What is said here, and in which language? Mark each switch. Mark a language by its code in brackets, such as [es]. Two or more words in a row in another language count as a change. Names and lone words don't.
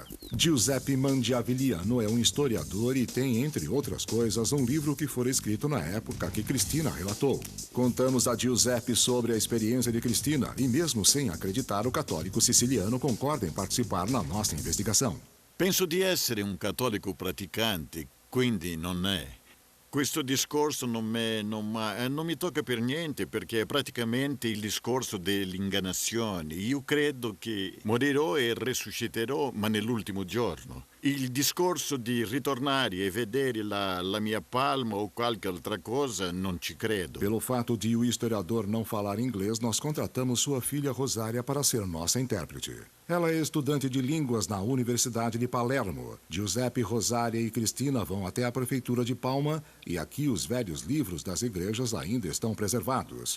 [pt] Giuseppe Mandiavigliano é um historiador e tem, entre outras coisas, um livro que foi escrito na época que Cristina relatou. Contamos a Giuseppe sobre a experiência de Cristina e, mesmo sem acreditar, o católico siciliano concorda em participar na nossa investigação. [it] Penso di essere un cattolico praticante, quindi non è. Questo discorso non mi tocca per niente, perché è praticamente il discorso dell'ingannazione. Io credo che morirò e resusciterò, ma nell'ultimo giorno. Il discorso di ritornare e vedere la mia palma ou qualche altra cosa, non ci credo. [pt] Pelo fato de o historiador não falar inglês, nós contratamos sua filha Rosária para ser nossa intérprete. Ela é estudante de línguas na Universidade de Palermo. Giuseppe, Rosária e Cristina vão até a prefeitura de Palma e aqui os velhos livros das igrejas ainda estão preservados.